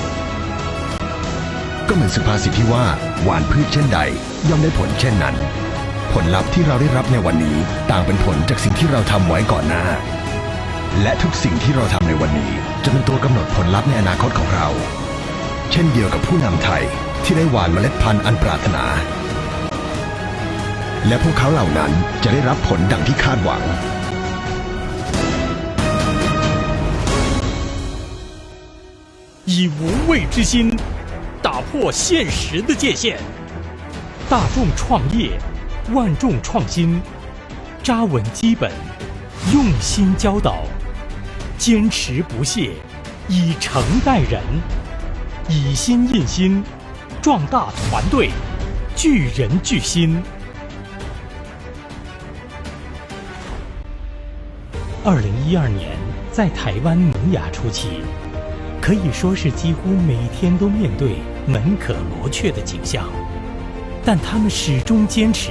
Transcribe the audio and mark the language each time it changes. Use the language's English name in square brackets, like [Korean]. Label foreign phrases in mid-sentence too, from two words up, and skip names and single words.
[Thai] ก็เหมือนสุภาษิตที่ว่าหว่านพืชเช่นใดย่อมได้ผลเช่นนั้นผลลัพธ์ที่เราได้รับในวันนี้ต่างเป็นผลจากสิ่งที่เราทำไว้ก่อนหน้าและทุกสิ่งที่เราทำในวันนี้จะเป็นตัวกำหนดผลลัพธ์ในอนาคตของเราเช่นเดียวกับผู้นำไทยที่ได้หว่านเมล็ดพันธุ์อันปรารถนาและพวกเขาเหล่านั้นจะได้รับผลดังที่คาดหวัง [Chinese] 以无畏之心打破现实的界限，大众创业，万众创新，扎稳基本，用心教导，坚持不懈，以诚待人，以心印心，壮大团队，聚人聚心。2012年，在台湾萌芽初期，可以说是几乎每天都面对门可罗雀的景象，但他们始终坚持。